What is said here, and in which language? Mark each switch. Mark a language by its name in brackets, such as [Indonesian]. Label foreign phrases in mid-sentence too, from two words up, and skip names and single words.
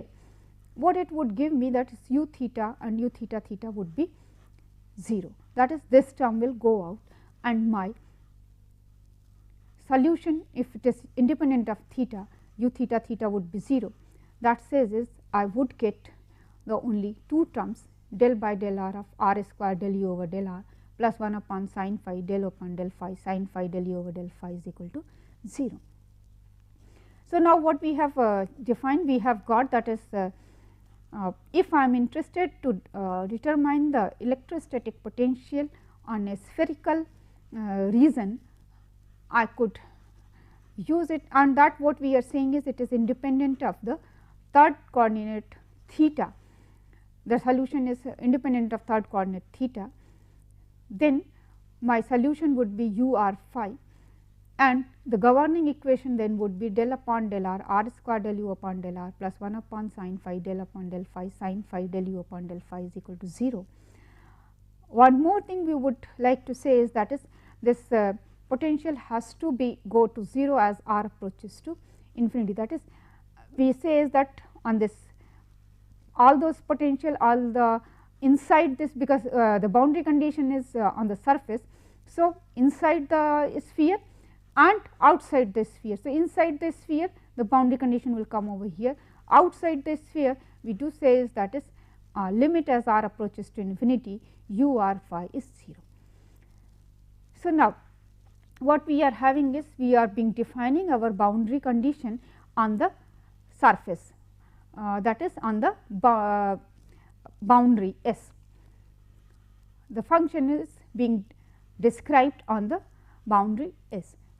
[English] What it would give me, that is u theta and u theta theta would be 0, that is this term will go out, and my solution, if it is independent of theta, u theta theta would be 0. That says is I would get the only two terms, del by del r of r square del u over del r plus 1 upon sin phi del upon del phi sin phi del u over del phi is equal to 0. So, now what we have defined, we have got, that is if I am interested to determine the electrostatic potential on a spherical region, I could use it, and that what we are saying is it is independent of the third coordinate theta. The solution is independent of third coordinate theta. Then my solution would be u r phi, and the governing equation then would be del upon del r, r square del u upon del r plus 1 upon sin phi del upon del phi sin phi del u upon del phi is equal to 0. One more thing we would like to say is that is this potential has to be go to 0 as r approaches to infinity. That is, we say is that on this all those potential, all the inside this, because the boundary condition is on the surface. So, inside the sphere and outside the sphere. So, inside the sphere the boundary condition will come over here, outside the sphere we do say is that is limit as r approaches to infinity u r phi is 0. So, now what we are having is we are being defining our boundary condition on the surface, that is on the boundary S. The function is being described on the boundary S.